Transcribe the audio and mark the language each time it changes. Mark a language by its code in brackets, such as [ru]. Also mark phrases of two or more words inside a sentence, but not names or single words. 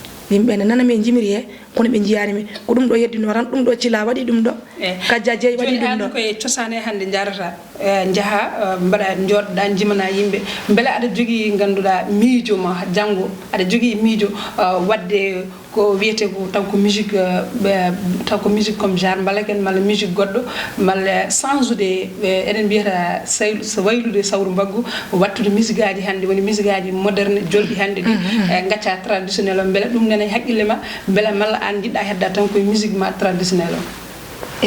[ff] Yimɓe ne nanami e jimiri he, kono ɓe jiyanimi. Ko ɗum ɗo heddino tan, ɗum ɗo cila waɗi ɗum ɗo. Eh. Kadja Dieye waɗi Joni ɗum an ɗo. koye cosaan e hande jarata, eh, jaaha, eh, mbaɗa joɗoɗa, jimana yimɓe. Beele aɗa jogui ganduɗa miijo ma janggo, aɗa jogui miijo, eh, wadde ko wiyete ko taw ko musique, eh, ɓe, taw ko [fr] musique comme genre [ff] mbalaken malla musique goɗɗo, malla sans ude, eh, eɗen mbiyata saylu-, so waylude sawru mbaggu, wattude musique aji hande, woni musique aji moderne jolɗi hande ɗi, Mhm, mhm. eh, gacca traditionnel o, beele ɗum nana e haqqille ma, beele malla an jiɗɗa hedda tan koye musique ma traditionnel o?